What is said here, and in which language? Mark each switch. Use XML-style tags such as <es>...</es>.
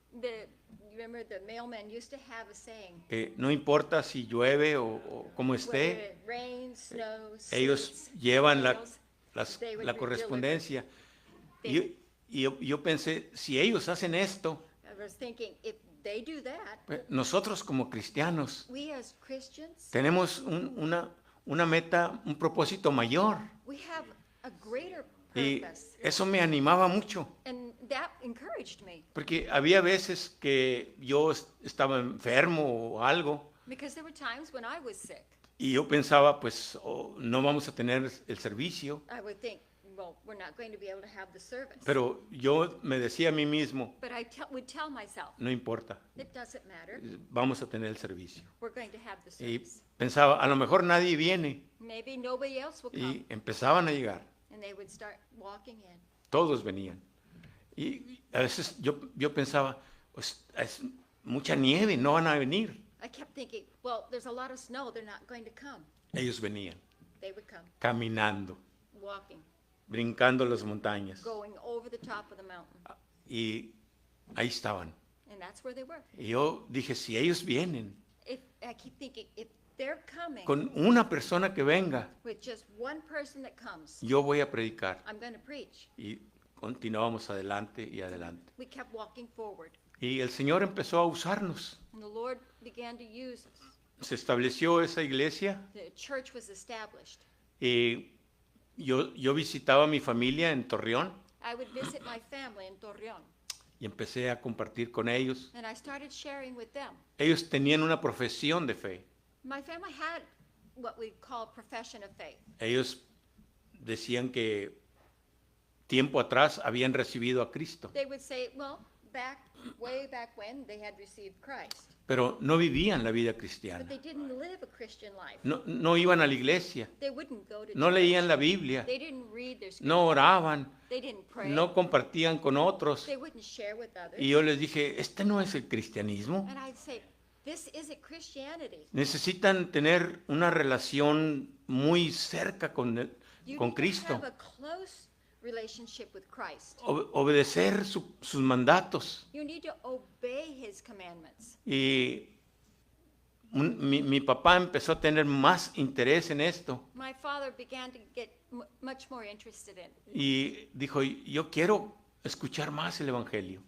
<en>You remember the mailmen used to have a saying,</en> <es>que no importa si llueve o como</es> <en>whether</en> <es>esté,</es> <en>it rains, snows,</en> <es>ellos</es> <en>sleets,</en> <es>llevan</es> <en>hails, they would</en> <es>la</es> <en>deliver.</en> <es>correspondencia.</es> <en>They-</en> <es>Y yo pensé, si ellos hacen esto,</es> <en>I was thinking, if they do that,</en> <es>pues, nosotros como cristianos</es> <en>we as Christians,</en> <es>tenemos una meta, un propósito mayor.</es> <en>we have a greater</en> <es>Y</es> <en>purpose.</en> <es>eso me animaba mucho,</es> <en>And that encouraged me</en> <es>porque había veces que yo estaba enfermo o algo</es> <en>because there were times when I was sick.</en> <es>y yo pensaba, pues no vamos a tener el servicio,</es> <en>I would think, well, we're not going to be able to have the service.</en> <es>pero yo me decía a mí mismo,</es> <en>But I would tell myself,</en> <es>no importa,</es> <en>it doesn't matter.</en> <es>vamos a tener el servicio.</es> <en>We're going to have the</en> <es>Y</es> <en>service.</en> <es>pensaba, a lo mejor nadie viene,</es> <en>Maybe nobody else will come.</en> <es>y empezaban a llegar, And they would start walking in. todos venían. Y a veces yo pensaba, pues es mucha nieve, no van a venir.</es> <en>I kept thinking, well, there's a lot of snow. They're not going to come.</en> <es>Ellos venían,</es> <en>They would come,</en> <es>caminando,</es> <en>walking,</en> <es>brincando las montañas.</es> <en>going over the top of the mountain.</en> <es>Y ahí estaban.</es> <en>And that's where they were.</en> <es>Y yo dije, si ellos vienen,</es> <en>I keep thinking, if they're coming</en> <es>con una persona que venga,</es> <en>with just one person that comes,</en> <es>yo voy a predicar.</es> <en>I'm going to preach.</en> <es>Y continuábamos adelante y adelante.</es> <en>We kept walking forward.</en> <es>Y el Señor empezó a usarnos.</es> <en>And the Lord began to use us.</en> <es>Se estableció esa iglesia</es> <en>The church was established.</en> <es>y yo visitaba a mi familia en Torreón</es> <en>I would visit my family in Torreón,</en> <es>y empecé a compartir con ellos.</es> <en>and I started sharing with them.</en> <es>Ellos tenían una profesión de fe.</es> <en>My family had what we call profession of faith.</en> <es>Ellos decían que tiempo atrás habían recibido a Cristo,</es> <en>They would say, well, way back when, they had received Christ.</en> <es>pero no vivían la vida</es> <en>But</en> <es>cristiana.</es> <en>they didn't live a Christian life.</en> <es>No iban a la iglesia,</es> <en>They wouldn't go to</en> <es>no</es> <en>church.</en> <es>leían la Biblia,</es> <en>They didn't read their scripture.</en> <es>no oraban,</es> <en>They didn't pray.</en> <es>no compartían con otros.</es> <en>They wouldn't share with others.</en> <es>Y yo les dije, este no es el cristianismo.</es> <en>And I'd say, this isn't Christianity.</en> <es>Necesitan tener una relación muy cerca con</es> <en>You</en> <es>con</es> <en>need to</en> <es>Cristo,</es> <en>have a close relationship with Christ.</en> <es>obedecer sus mandatos.</es> <en>You need to obey his commandments.</en> <es>Y mi papá empezó a tener más interés en esto</es> <en>My father began to get much more interested in it.</en> <es>y dijo, yo quiero escuchar más el Evangelio.</es>